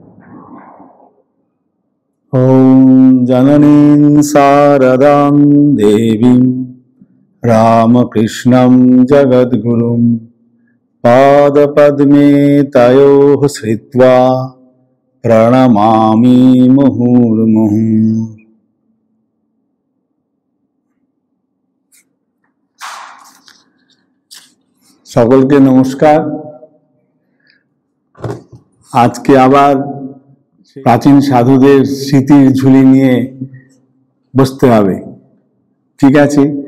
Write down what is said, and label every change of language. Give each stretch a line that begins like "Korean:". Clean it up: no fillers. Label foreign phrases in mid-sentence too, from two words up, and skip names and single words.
Sanskrit: ॐ जननीं शारदां देवीं रामकृष्णं जगद्गुरुं पादपद्मे तयोः श्रित्वा प्रणमामि मुहुर्मुहुः।
Bangla: সকলকে নমস্কার। আজকে আবার প্রাচীন সাধুদের স্মৃতির ঝুলি নিয়ে বসতে হবে, ঠিক আছে?